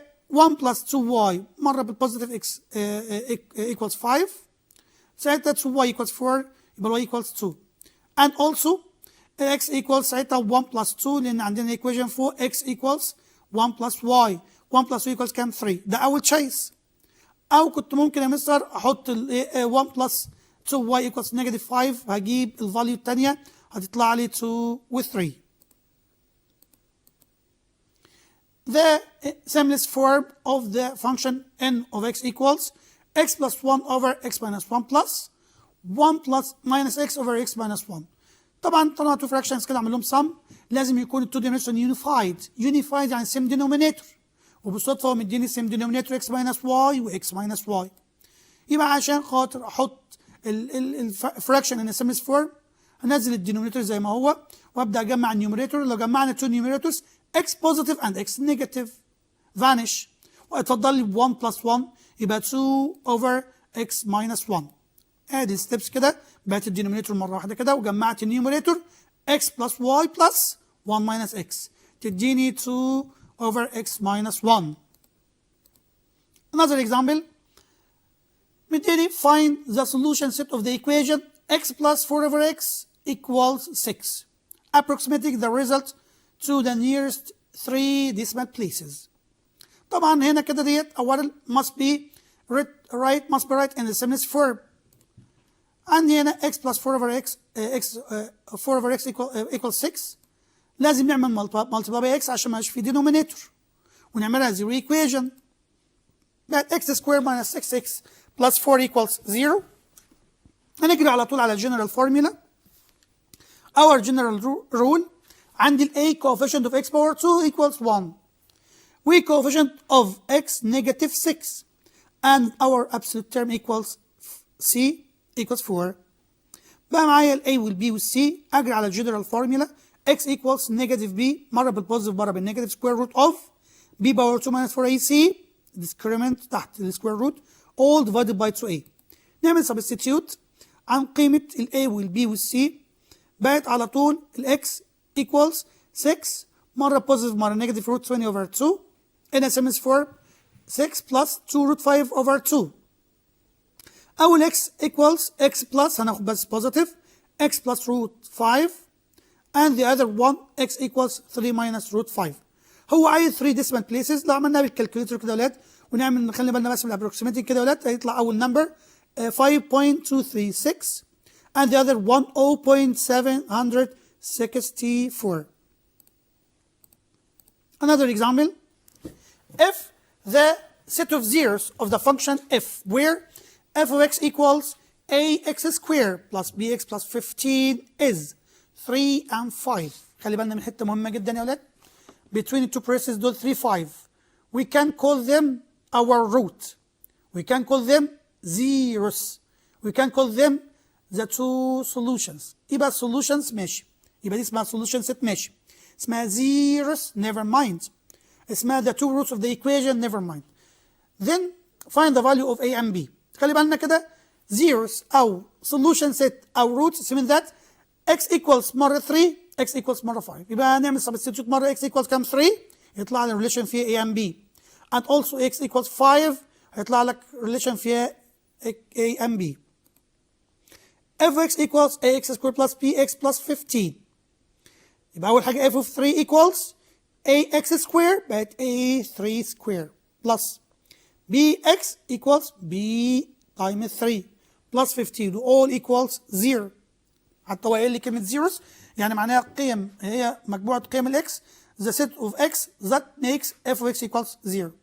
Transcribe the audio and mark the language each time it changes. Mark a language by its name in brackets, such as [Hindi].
[English] 1 plus 2y مرة بالpositive x equals 5 [Arabic] ساعتها 2y [English] equals 4 يبقى y equals 2 and also x equals ساعتها 1 plus 2 [Arabic] لأن عندنا [English] equation فوق x equals 1 plus y 1 plus 2 equals كام 3. [Arabic] ده أول تشايس. أو كنت ممكن يا مستر أحط [English] 1 plus 2y equals negative 5 [Arabic] هجيب الفاليو الثانية هتطلع لي 2 و 3. [English] The simplest form of the function n of x equals x plus 1 over x minus 1 plus 1 plus minus x over x minus 1. [Arabic] طبعا طلعوا تو fractions كده اعمل لهم sum [English] لازم يكون [Arabic] التو dimension unified يعني same denominator وبالصدفة هو مديني [English] same denominator x minus y و x minus y. [Arabic] يبقى عشان خاطر احط الفراكشن ان simplest form هنزل الدينومينيتور زي ما هو وابدا اجمع النيوميريتور. [English] لو جمعنا two numerators x positive and x negative vanish [Arabic] واتفضل لي [English] 1 plus 1 يبقى 2 over x minus 1. [Arabic] ادي الستبس كده بقت الدينومينيتور مره واحده كده وجمعت النيوميريتور x [English] plus y plus 1 minus x تديني 2 over x minus 1. Another example. [Arabic] مديني [English] find the solution set of the equation x plus 4 over x equals 6, approximating the result to the nearest 3 decimal places. [Arabic] طبعا هنا كده ديت أولا [English] must be right in the simplest form. عندي هنا x plus 4 over x 4 over x equals 6. [Arabic] لازم نعمل [English] multiply by x [Arabic] عشان ما يبقاش في denominator ونعملها zero equation. [English] بقت x squared minus 6x plus 4 equals 0. [Arabic] هنجري على طول على general formula. [English] Our general rule عندي ال a coefficient of x power 2 equals 1. We coefficient of x negative 6 and our absolute term equals c equals 4. [Arabic] بقى معايا ال a وال b وال c. [English] اجري على general formula x equals negative b [Arabic] مرة بالبوزيتيف مرة بالنيجاتيف [English] square root of b power 2 minus 4ac discrement تحت ال square root all divided by 2a. [Arabic] نعمل substitute عن قيمة ال a وال b وال c. بقت على طول ال [English] x equals 6 مرة positive مرة negative root 20 over 2 in a simplest form 6 plus 2 root 5 over 2. أول x equals x plus هناخد بس positive x plus root 5 and the other one x equals 3 minus root 5. [Arabic] هو عايز 3 decimal places. لو عملناها بالكالكوليتر كده يا ولاد ونعمل نخلي بالنا بس من الابروكسيميتنج كده يا ولاد هيطلع أول number [English] 5.236 and the other one 0.764. Another example. If the set of zeros of the function f where f of x equals ax squared plus bx plus 15 is 3 and 5. [Arabic] خلي بالنا من حته مهمه جدا يا ولاد. [English] Between the two braces [Arabic] دول 3 5. [English] We can call them our root. We can call them zeros. We can call them the two solutions. [Arabic] يبقى solutions ماشي. يبقى دي اسمها solution set ماشي. [English] اسمها zeros never mind. اسمها the two roots of the equation never mind. Then find the value of a and b. [Arabic] خلي بالنا كده [English] zeros أو solution set أو roots mean that x equals مرة 3 x equals مرة 5. [Arabic] يبقى هنعمل substitute مرة x equals كام 3 يطلع لنا relation فيها a and b. [English] And also x equals 5 هيطلع لك relation فيها a and b. f of x equals ax squared plus bx plus 15. [Arabic] يبقى أول حاجة [English] f of 3 equals ax squared بقت a3 squared plus bx equals b times 3 plus 15 all equals 0. [Arabic] حتى هو قايل لي كلمة zeros يعني معناها قيم هي مجموعة قيم الاكس [English] the set of x that makes f of x equals 0.